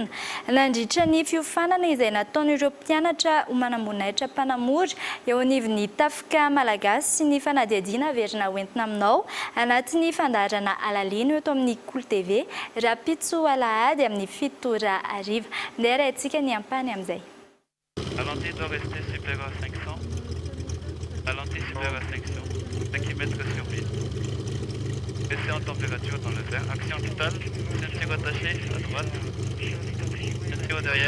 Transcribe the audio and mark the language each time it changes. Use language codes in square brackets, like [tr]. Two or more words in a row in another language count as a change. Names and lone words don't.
[mg] nandritra ny fiofanana izay nataon'ireo mpianatra ho manambonahitra mpanamory eo anivon'ny tafika malagasy sy ny fanadihadiana averina hoentina aminao anatin'ny fandaharana alalino eto amin'ny Cool TV rapitso alahady amin'ny 7 ariva. Ndeha arahintsika ny ampany amin'izay. [fr] La lentille doit rester supérieure à 500. La lentille supérieure à 500. Tachymètre sur 1000. Baisser en température dans le verre. Action totale. Ceinture attachée à droite. Ceinture derrière.